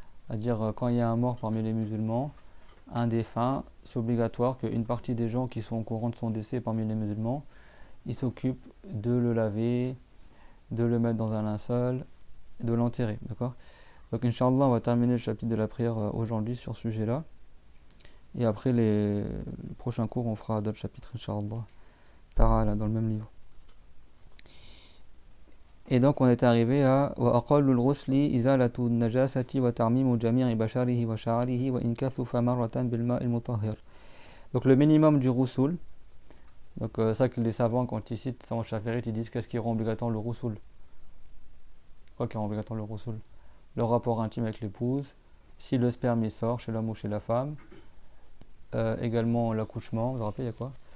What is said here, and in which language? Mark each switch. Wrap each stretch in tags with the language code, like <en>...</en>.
<fr>C'est-à-dire, quand il y a un mort parmi les musulmans, un défunt, c'est obligatoire qu'une partie des gens qui sont au courant de son décès parmi les musulmans, ils s'occupent de le laver, de le mettre dans un linceul, de l'enterrer. D'accord ? Donc, Inch'Allah, on va terminer le chapitre de la prière aujourd'hui sur ce sujet-là. Et après les prochains cours, on fera d'autres chapitres, Inch'Allah. Ta'ala, dans le même livre.</fr> <ar>Et donc, on est arrivé à وَأَقَلُّ الْغُسْلِ إِزَالَةُ النَّجَاسَةِ وَتَعْمِيمُ جَمِيعِ بَشَرِهِ وَشَعَرِهِ وَإِنْ كَثُفَ مَرَّةً بِالْمَاءِ الْمُطَهِّرِ.</ar> <fr>Donc, le minimum du roussoul. Donc, ça que les savants, quand ils citent ça en Shafi'it, ils disent qu'est-ce qui rend obligatoire le roussoul? Quoi qui rend obligatoire le roussoul? Le rapport intime avec l'épouse, si le sperme il sort chez l'homme ou chez la femme, également l'accouchement, vous vous rappelez, il y a quoi?</fr>